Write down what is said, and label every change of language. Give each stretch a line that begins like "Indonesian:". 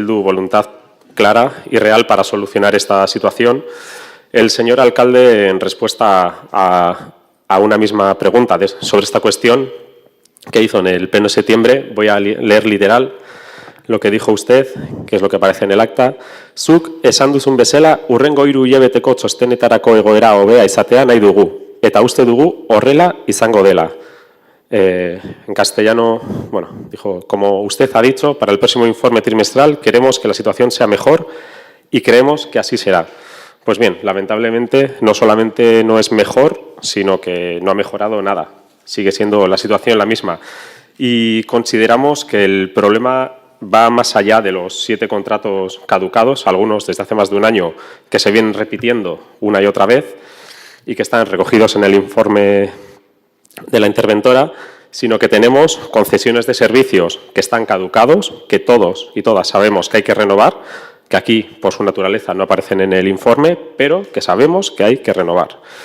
Spanish: Bildu voluntad clara y real para solucionar esta situación. El señor alcalde, en respuesta a una misma pregunta sobre esta cuestión que hizo en el pleno de septiembre, voy a leer literal lo que dijo usted, que es lo que aparece en el acta.
Basque: Zuk esan duzun bezala, hurrengo 3 hilabeteko txostenetarako egoera hobea izatea nahi dugu, eta uste dugu horrela izango dela.
Spanish: En castellano, bueno, dijo, como usted ha dicho, para el próximo informe trimestral queremos que la situación sea mejor y creemos que así será. Pues bien, lamentablemente no solamente no es mejor, sino que no ha mejorado nada. Sigue siendo la situación la misma. Y consideramos que el problema va más allá de los 7 contratos caducados, algunos desde hace más de un año, que se vienen repitiendo una y otra vez y que están recogidos en el informe de la interventora, sino que tenemos concesiones de servicios que están caducados, que todos y todas sabemos que hay que renovar, que aquí, por su naturaleza, no aparecen en el informe, pero que sabemos que hay que renovar.